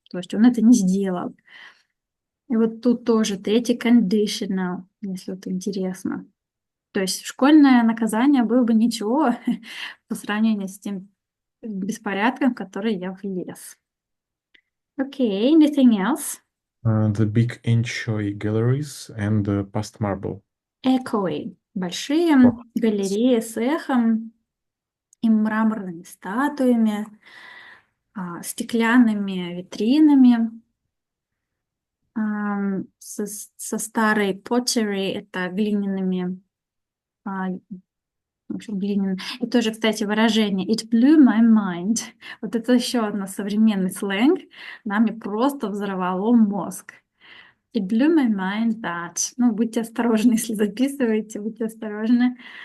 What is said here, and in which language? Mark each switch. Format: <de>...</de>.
<ru>То есть он это не сделал. И вот тут тоже третий conditional, если вот интересно. То есть школьное наказание было бы ничего по сравнению с тем беспорядком, в который я влез.</ru> <en>Okay, anything else? The big ancient galleries and past marble. Echoing.</en> <ru>Большие галереи с эхом и мраморными статуями, стеклянными витринами, со старой pottery, это глиняными, в общем, глиняными. И тоже, кстати, выражение</ru> <en>it blew my mind.</en> <ru>Вот это еще одно современный сленг. Нами просто взорвало мозг.</ru> <en>It blew my mind that.</en> <ru>Ну, будьте осторожны, если записываете, будьте осторожны.</ru>